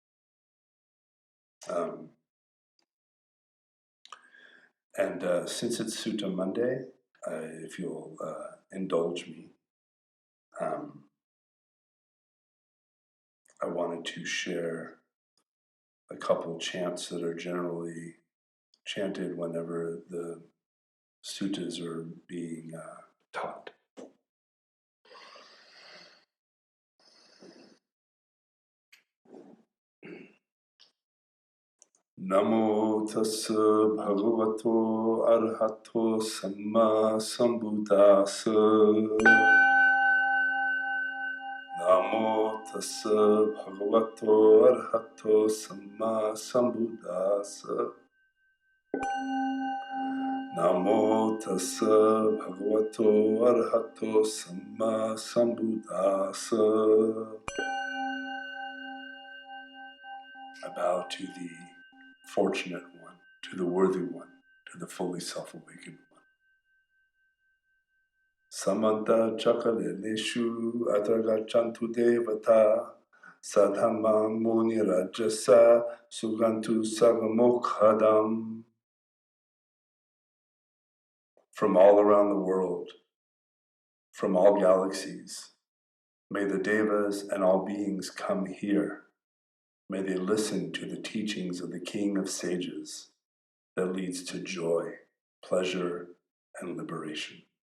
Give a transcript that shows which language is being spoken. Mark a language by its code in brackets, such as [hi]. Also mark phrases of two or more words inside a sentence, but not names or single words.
[en] Since it's Sutta Monday, if you'll indulge me, I wanted to share a couple chants that are generally chanted whenever the suttas are being taught. [pi] Namo tassa bhagavato arahato samma sambuddhassa. Namo tassa bhagavato arahato samma sambuddhassa. Namo tassa bhagavato arahato samma sambuddhassa. [en] I bow to the fortunate one, to the worthy one, to the fully self-awakened one. [pi] Samanta chakaleleshu adragachantu devata sadhamang muni rajasa sugantu sagamokhadam. [en] From all around the world, from all galaxies, may the devas and all beings come here. May they listen to the teachings of the King of Sages that leads to joy, pleasure, and liberation.